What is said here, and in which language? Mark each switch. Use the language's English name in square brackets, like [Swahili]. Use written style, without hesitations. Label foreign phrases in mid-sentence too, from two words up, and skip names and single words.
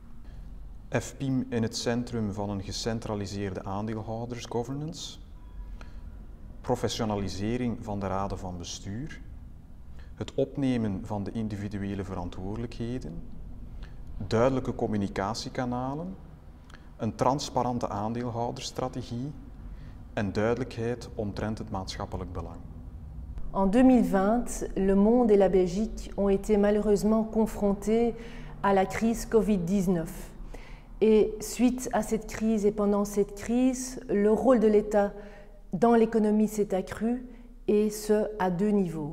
[Dutch] FPIM in het centrum van een gecentraliseerde aandeelhoudersgovernance, professionalisering van de raden van bestuur, het opnemen van de individuele verantwoordelijkheden, duidelijke communicatiekanalen, een transparante aandeelhoudersstrategie en duidelijkheid omtrent het maatschappelijk belang. [French] En 2020, le monde et la Belgique ont été malheureusement confrontés à la crise Covid-19. Et suite à cette crise et pendant cette crise, le rôle de l'État dans l'économie s'est accru, et ce à 2 niveaux.